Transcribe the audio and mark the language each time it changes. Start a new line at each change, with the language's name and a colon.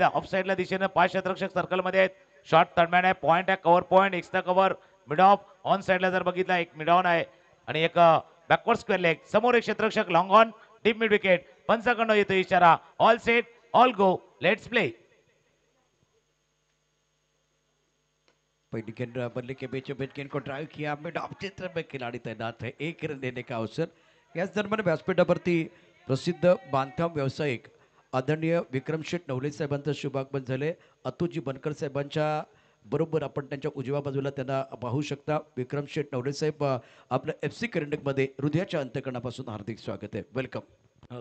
Marathi: Of साईडला दिशेनं 5 क्षेत्ररक्षक सर्कलमध्ये आहेत. शॉर्ट तडमॅन आहे, पॉईंट आहे, cover point, extra cover, mid of. On साईडला जर बघितला एक मिड ऑन आहे आणि एक बॅकवर्ड स्क्वेअर लेग. समोर एक क्षेत्ररक्षक long on, deep mid wicket. पंचाकडनं येतो इशारा,
English: All set, all go, let's play.
Hindi: पहली गेंद बल्ले के बीचों बीच गेंद को ड्राइव किया, मिड ऑफ क्षेत्र में खिलाड़ी तैनात है, एक रन देने का अवसर।
Marathi: याच दरम्यान व्यासपीठावरती प्रसिद्ध बांधकाम व्यावसायिक आदरणीय विक्रमशेठ नवले साहेबांचं शुभागमन झाले. अतुजी बनकर साहेबांच्या बरोबर आपण त्यांच्या उजव्या बाजूला त्यांना पाहू शकता. विक्रमशेठ नवले साहेब, आपलं एफ सी करंडकमध्ये हृदयाच्या अंतकणापासून हार्दिक स्वागत आहे, वेलकम.